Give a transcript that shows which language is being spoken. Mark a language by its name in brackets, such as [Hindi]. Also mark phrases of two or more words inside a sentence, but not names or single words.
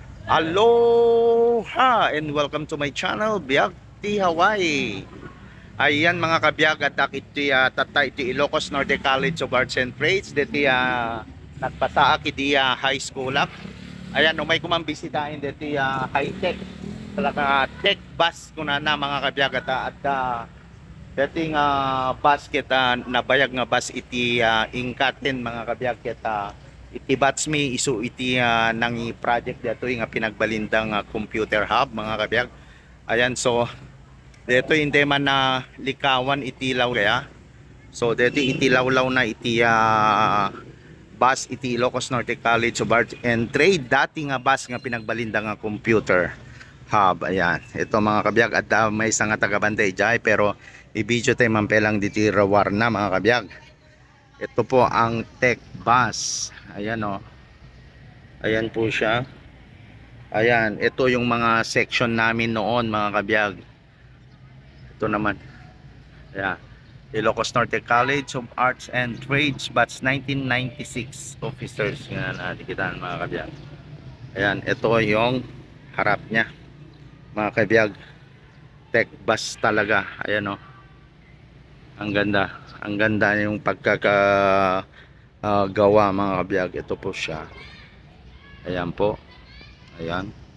[English] Aloha and welcome to my channel, Biag Ti Hawaii. [Iloko] Ayan mga kabiyag at iti tatay iti Ilocos Norte College of Arts and Trades diti nagpasaak iti [English] high school [Iloko] ak. Ayan umay kumambisitahin diti high tech. Talaga [English] tech bus [Iloko] kuna na mga kabiyag at dati nga bus kita nabayag nga bus iti ingkaten mga kabiyag kita iti bats mi isu iti nang project dato nga pinagbalindang [English] computer hub [Iloko] mga kabiyag. Ayan so dito hindi man na likawan itilaw kaya. So dito itilawlaw na iti bus iti Ilocos Norte College of [English] Arts and Trade. [Iloko] Dati nga bus nga pinagbalinda nga [English] computer hub. [Iloko] Ayan. [Filipino] Ito mga kabiyag at may isang nga taga-bantay dyan pero i-video tayo mampelang diti rawar na mga kabiyag. Ito po ang [English] tech bus. [Filipino] Ayan o. Ayan po siya. Ayan. Ito yung mga section namin noon mga kabiyag. Ito naman. Ayan. [Iloko] Ilocos Norte College of Arts and Trades batch 1996 officers nga natikitan mga kabiyag. [Filipino] Ayan, ito yung harap niya mga kabiyag. [English] Tech bus [Filipino] talaga. Ayan o. Ang ganda. Ang ganda yung pagkakagawa mga kabiyag. Ito po siya. Ayan po. Ayan.